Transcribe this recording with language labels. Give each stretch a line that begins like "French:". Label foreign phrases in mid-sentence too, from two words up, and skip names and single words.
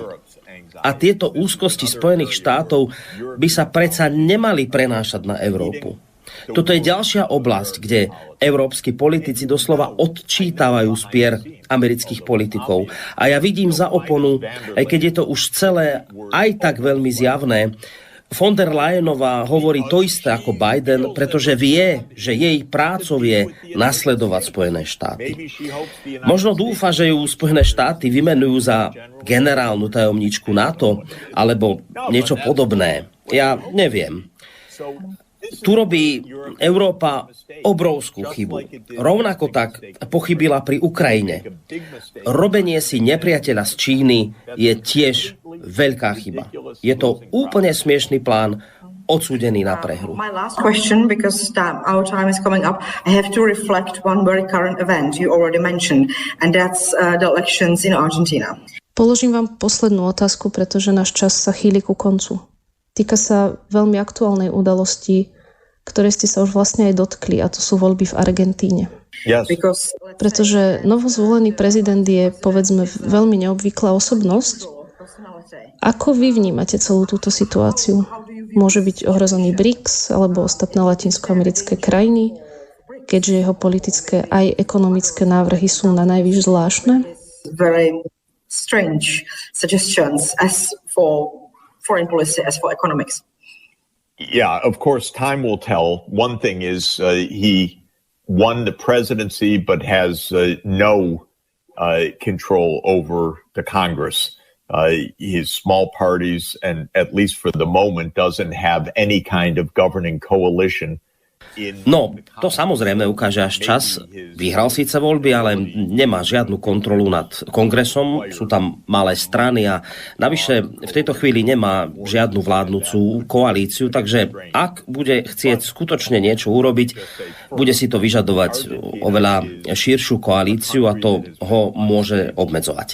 Slovak: A tieto úzkosti Spojených štátov by sa predsa nemali prenášať na Európu. Toto je ďalšia oblasť, kde európski politici doslova odčítavajú spier amerických politikov. A ja vidím za oponu, aj keď je to už celé aj tak veľmi zjavné, von der Leyenová hovorí to isté ako Biden, pretože vie, že jej prácou je nasledovať Spojené štáty. Možno dúfa, že ju Spojené štáty vymenujú za generálnu tajomníčku NATO alebo niečo podobné. Ja neviem. Tu robí Európa obrovskú chybu. Rovnako tak pochybila pri Ukrajine. Robenie si nepriateľa z Číny je tiež veľká chyba. Je to úplne smiešný plán, odsúdený na prehru.
English: My last question, because our time is coming up, I have to reflect one very current event you already mentioned, and that's the elections in Argentina.
Slovak: Položím vám poslednú otázku, pretože náš čas sa chýli ku koncu. Týka sa veľmi aktuálnej udalosti, ktoré ste sa už vlastne aj dotkli, a to sú voľby v Argentíne.
English: Yes.
Slovak: Pretože novozvolený prezident je, povedzme, veľmi neobvyklá osobnosť. Ako vy vnímate celú túto situáciu? Môže byť ohrozený BRICS alebo ostatné latinskoamerické krajiny, keďže jeho politické aj ekonomické návrhy sú na najvyš zvláštne?
English: Very strange suggestions as for foreign policy, as for economics. Yeah, of course, time will tell. One thing is he won the presidency but has no control over the Congress. His small parties, and at least for the moment, doesn't have any kind of governing coalition.
Slovak: No, to samozrejme ukáže až čas. Vyhral síce voľby, ale nemá žiadnu kontrolu nad kongresom. Sú tam malé strany a navyše v tejto chvíli nemá žiadnu vládnúcu koalíciu, takže ak bude chcieť skutočne niečo urobiť, bude si to vyžadovať oveľa širšiu koalíciu a to ho môže obmedzovať.